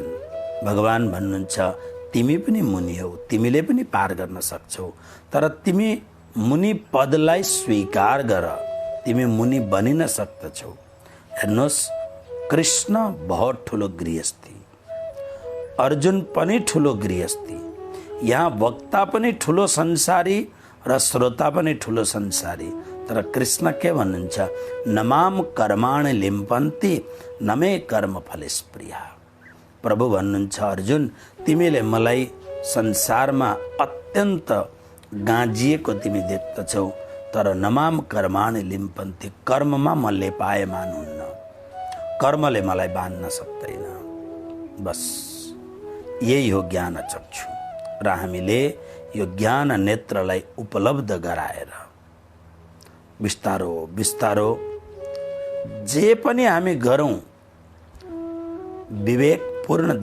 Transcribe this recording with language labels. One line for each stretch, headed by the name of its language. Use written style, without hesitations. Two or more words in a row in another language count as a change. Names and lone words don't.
Nepali: भगवान भन्नुहुन्छ, तिमी पनि मुनि हौ, तिमीले पनि पार गर्न सक्छौ, तर तिमी मुनि पदलाई स्वीकार गर, तिमी मुनि बनिन सक्दछौ। हेर्नुहोस्, कृष्ण बहुत ठुलो गृहस्थी, अर्जुन पनि ठुलो गृहस्थी, यहाँ वक्ता पनि ठुलो संसारी र श्रोता पनि ठुलो संसारी। तर कृष्ण के भन्नुहुन्छ,
Sanskrit: नमाम कर्माणि लिम्पन्ति नमे कर्म फलस्प्रिया।
Nepali: प्रभु भन्नुहुन्छ, अर्जुन तिमीले मलाई संसारमा अत्यन्त गाँजिएको तिमी देख्दछौ, तर
Sanskrit: नमाम कर्माणि लिम्पन्ति,
Nepali: कर्ममा म लेपायमान हुन्न, कर्मले मलाई बाँध्न सक्दैन। बस यही हो ज्ञान चक्षु। र हामीले यो ज्ञान नेत्रलाई उपलब्ध गराएर बिस्तारो बिस्तारो जे पनि हामी गरौँ, विवेकपूर्ण